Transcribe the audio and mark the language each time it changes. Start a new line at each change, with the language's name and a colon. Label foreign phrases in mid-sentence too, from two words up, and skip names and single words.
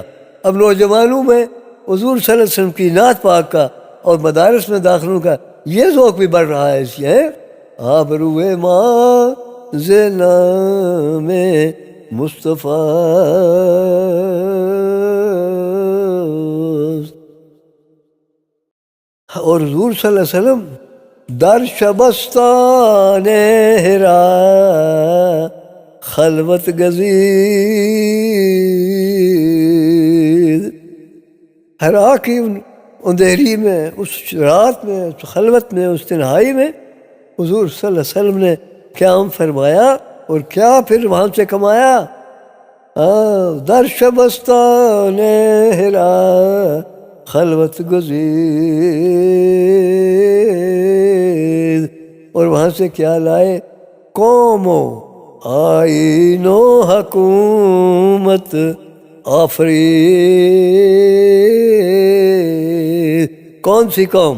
Urdu: اب نوجوانوں میں حضور
Arabic: صلی اللہ علیہ وسلم
Urdu: کی نعت پاک کا اور مدارس میں داخلوں کا یہ ذوق بھی بڑھ رہا ہے، اس لیے
Persian: آبروئے ماں ز نام مصطفیٰ۔ اور حضور
Arabic: صلی اللہ علیہ وسلم
Persian: در شبستان ہرا خلوت گزید،
Urdu: ہرا کی اندھیری میں، اس رات میں، اس خلوت میں، اس تنہائی میں حضور
Arabic: صلی اللہ علیہ وسلم
Urdu: نے قیام فرمایا، اور کیا پھر وہاں سے کمایا؟
Persian: در شبستان ہرا خلوت گزید،
Urdu: اور وہاں سے کیا لائے؟
Persian: قوم و آئین و حکومت آفرید۔
Urdu: کون سی قوم؟